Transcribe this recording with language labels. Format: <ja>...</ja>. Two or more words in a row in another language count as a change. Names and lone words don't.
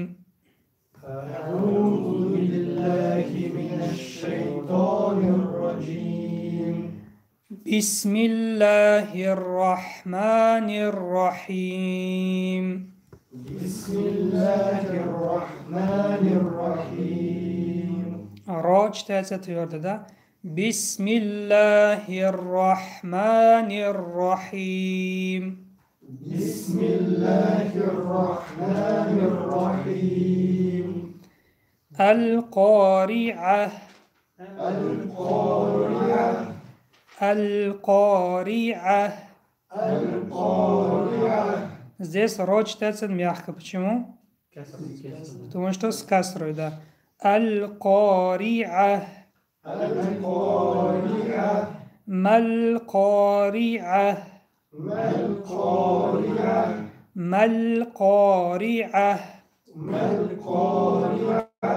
<ar>أعوذ بالله من الشيطان الرجيم. بسم الله الرحمن الرحيم. بسم الله الرحمن الرحيم.</ar> <ru>را читается твердо, да?</ru> <ar>بسم الله الرحمن الرحيم. بسم الله الرحمن الرحيم. القارعة. القارعة. القارعة. القارعة.</ar> <ru>Здесь ро читается мягко. Почему? Потому что с касрой, да.</ru> <ar>القارعة. القارعة. ما القارعة. ما القارعة. ما القارعة. ما القارعة.</ar>